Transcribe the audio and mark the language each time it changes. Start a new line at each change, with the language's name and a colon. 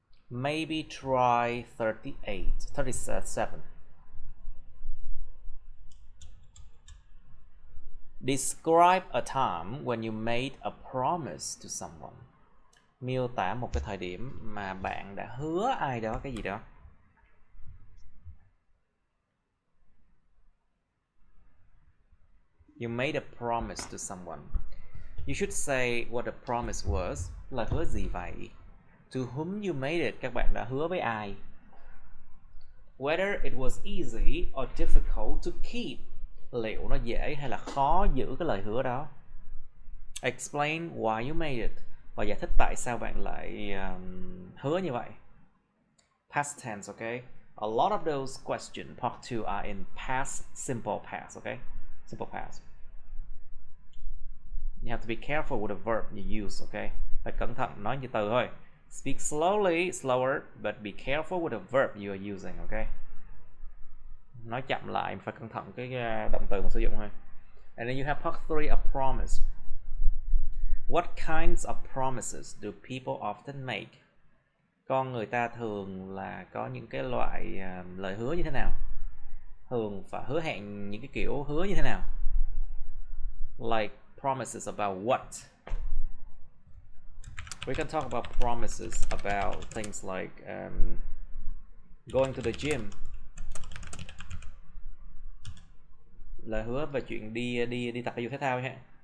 English: Maybe try 37. Describe a time when you made a promise to someone.
Vietnamese: miêu tả một cái thời điểm mà bạn đã hứa ai đó cái gì đó.
English: You made a promise to someone. You should say what the promise was.
Vietnamese: Là hứa gì vậy?
English: To whom you made it.
Vietnamese: Các bạn đã hứa với ai?
English: Whether it was easy or difficult to keep.
Vietnamese: Liệu nó dễ hay là khó giữ cái lời hứa đó.
English: Explain why you made it.
Vietnamese: Và giải thích tại sao bạn lại hứa như vậy.
English: Past tense, okay? A lot of those questions, part 2, are in past, simple past, okay? Simple past. You have to be careful with the verb you use, okay?
Vietnamese: Phải cẩn thận nói như từ thôi.
English: Speak slowly, slower, but be careful with the verb you are using, okay?
Vietnamese: Nói chậm lại, phải cẩn thận cái động từ mà sử dụng thôi.
English: And then you have part 3, a promise. What kinds of promises do people often make?
Vietnamese: Con người ta thường là có những cái loại lời hứa như thế nào? Thường phải hứa hẹn những cái kiểu hứa như thế nào?
English: Like promises about what? We can talk about promises about things like going to the gym.
Vietnamese: Lời hứa về chuyện đi tập thể dục thể thao ha.